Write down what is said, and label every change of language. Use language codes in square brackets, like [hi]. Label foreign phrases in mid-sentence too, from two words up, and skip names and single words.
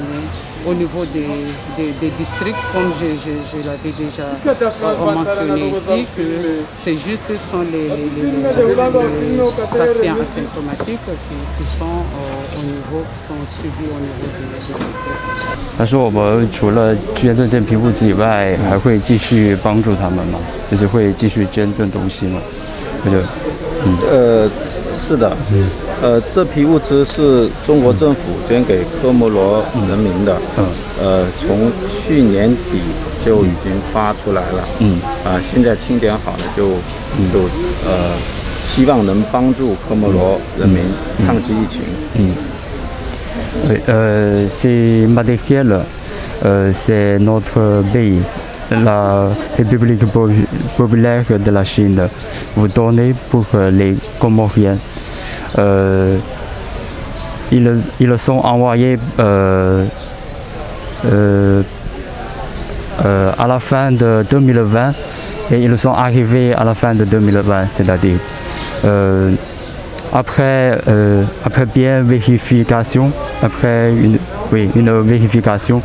[fr] Au niveau des districts, comme je l'avais déjà mentionné ici, que c'est juste ce sont les patients asymptomatiques qui sont suivis au niveau des districts. [zh] 他说我们除了捐赠这批物资以外，还会继续帮助他们吗？就是会继续捐赠东西吗？是的，这批物资是中国政府捐给科摩罗人民的，从去年底就已经发出来了，现在清点好了就希望能帮助科摩罗人民抗击疫情。 [fr] Ces matériels, c'est notre pays, la République populaire de la Chine, vous donnez pour les Comoriens. Ils sont envoyés à la fin de 2020 et ils sont arrivés à la fin de 2020, c'est-à-dire après bien vérification, après une vérification.